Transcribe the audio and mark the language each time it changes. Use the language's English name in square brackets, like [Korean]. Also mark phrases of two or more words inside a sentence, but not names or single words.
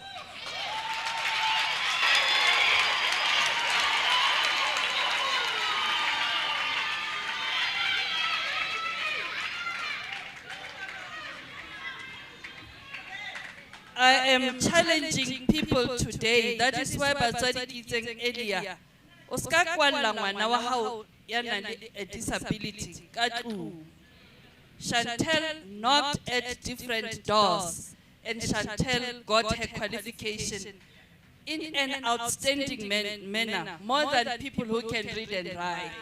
[English] I am challenging people today. That is why [Southern Sotho] Batswadi [English] is saying earlier, [Southern Sotho] Oscar kwalla ngwana wa hao ya nang le [English] a disability [Southern Sotho] ka tlung. [English] Chantel knocked at different doors, and Chantel got her qualification in an outstanding manner, more than people who can read and write.